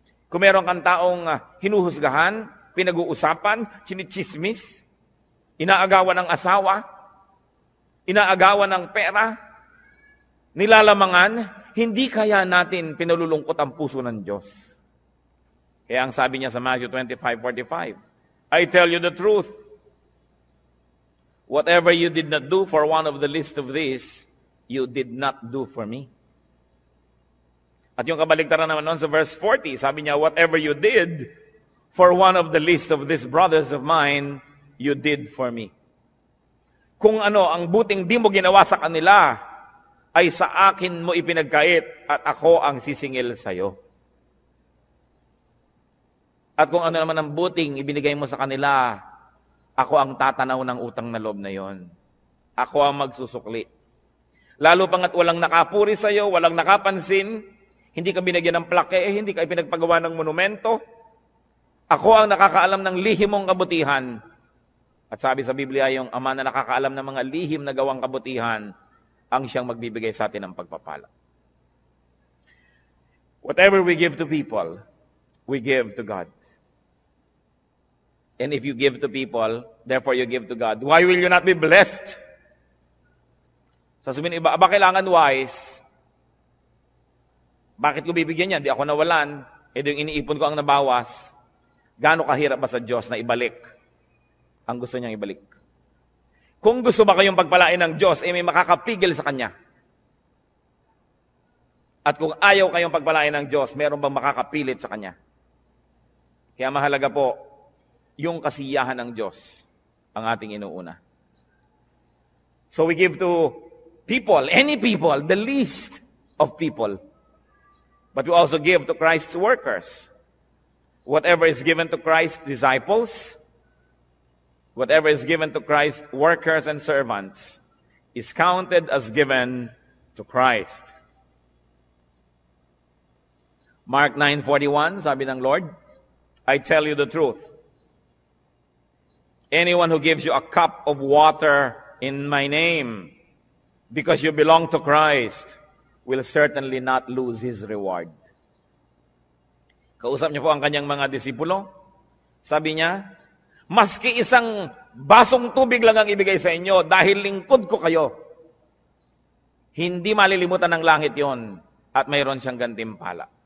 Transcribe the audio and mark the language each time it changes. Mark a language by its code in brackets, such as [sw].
[tl] Kung meron kang taong hinuhusgahan, pinag-uusapan, chinichismis, inaagawan ng asawa, inaagawan ng pera, nilalamangan, hindi kaya natin pinalulungkot ang puso ng Diyos. Kaya ang sabi niya sa [en] Matthew 25:45, I tell you the truth, whatever you did not do for one of the least of these, you did not do for me. [tl] At yung kabaligtaran naman nun sa verse 40, sabi niya, [en] whatever you did for one of the least of these brothers of mine, you did for me. [tl] Kung ano, ang buting di mo ginawa sa kanila, ay sa akin mo ipinagkait at ako ang sisingil sa iyo. At kung ano naman ang buting ibinigay mo sa kanila, ako ang tatanaw ng utang na loob na yon. Ako ang magsusukli. Lalo pang at walang nakapuri sa iyo, walang nakapansin, hindi ka binigyan ng plaque, hindi ka ipinagpagawa ng monumento. Ako ang nakakaalam ng lihim mong kabutihan. At sabi sa Biblia, yung ama na nakakaalam ng mga lihim na gawang kabutihan, ang siyang magbibigay sa atin ng pagpapala. [en] Whatever we give to people, we give to God. And if you give to people, therefore you give to God, why will you not be blessed? [tl] Sasabihin iba, aba kailangan wise. Bakit ko bibigyan yan? Di ako nawalan. Yung iniipon ko ang nabawas. Gaano kahirap ba sa Diyos na ibalik ang gusto niyang ibalik? Kung gusto ba kayong pagpalain ng Diyos, may makakapigil sa Kanya. At kung ayaw kayong pagpalain ng Diyos, meron bang makakapilit sa Kanya? Kaya mahalaga po, yung kasiyahan ng Diyos ang ating inuuna. [en] So we give to people, any people, the least of people. But we also give to Christ's workers. Whatever is given to Christ's disciples, whatever is given to Christ's workers and servants, is counted as given to Christ. Mark 9:41, [tl] sabi ng [en] Lord, I tell you the truth. Anyone who gives you a cup of water in my name, because you belong to Christ, will certainly not lose his reward. [tl] Kausap niya po ang kanyang mga disipulo. Sabi niya, maski isang basong tubig lang ang ibigay sa inyo dahil lingkod ko kayo, hindi malilimutan ng langit yon at mayroon siyang gantimpala.